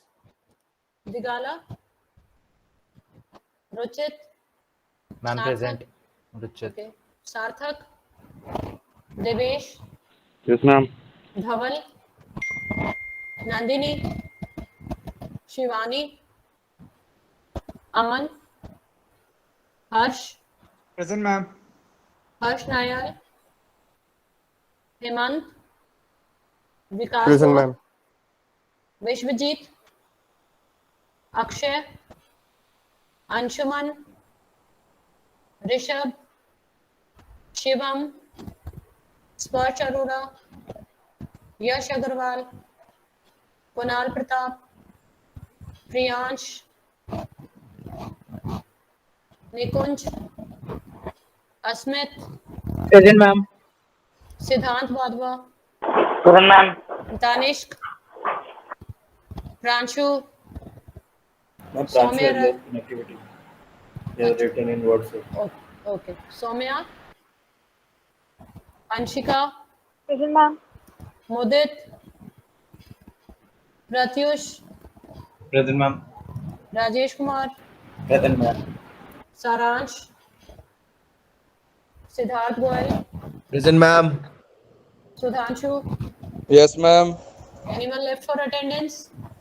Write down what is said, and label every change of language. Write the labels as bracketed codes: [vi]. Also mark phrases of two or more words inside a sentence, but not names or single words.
[en] Digala, Ruchit, Ma'am, Sarthak. present. Ruchit. Okay. Sarthak, Devesh, Yes, ma'am. Dhaval, Nandini, Shivani, Aman, Harsh, Present, ma'am. Harsh Nayar, Hemant, Vikas Present, Gaur, ma'am. Vishwajit, Akshay, Anshuman, Rishabh, Shivam, Sparsh Arora, Yash Agarwal, Kunal Pratap, Priyansh, Nikunj, Asmit, Present, ma'am. Siddhant Wadhwa, Present, ma'am. Tanishq, Pranshu, Ma'am, Pranchu Soumya has Rai. lost connectivity. He has written in WhatsApp. Okay. Soumya, Anshika, Present, ma'am. Mudit, Pratyush, Present, ma'am. Rajesh Kumar, Present, ma'am. Saransh, Siddharth Goyal, Present, ma'am. Sudhanshu. Yes, ma'am. Anyone left for attendance?